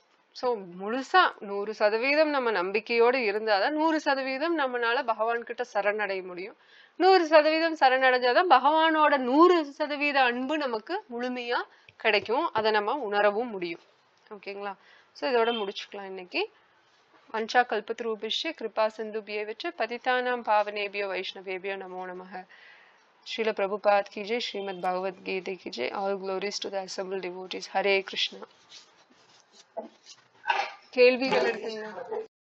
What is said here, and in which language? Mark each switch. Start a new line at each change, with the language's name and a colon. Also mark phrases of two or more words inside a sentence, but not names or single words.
Tamil: ஸோ முழுசா 100% நம்ம நம்பிக்கையோடு இருந்தாதான் 100% நம்மளால பகவான் கிட்ட சரணடைய முடியும். 100% சரணடைஞ்சாதான் பகவானோட 100% அன்பு நமக்கு முழுமையா கிடைக்கும். அதை நம்ம உணரவும் முடியும். ஓகேங்களா? ஸோ இதோட முடிச்சுக்கலாம் இன்னைக்கு.
Sanskrit: वाञ्छाकल्पतरुभ्यश्च कृपासिन्धुभ्य एव च पतितानां पावनेभ्यो वैष्णवेभ्यो नमो नमः.
Hindi: श्रील प्रभुपाद की जय, श्रीमद् भगवद् गीता की जय.
English: All glories to the assembled devotees. Hare Krishna.
Tamil: கேள்விகள் இருக்குங்களா?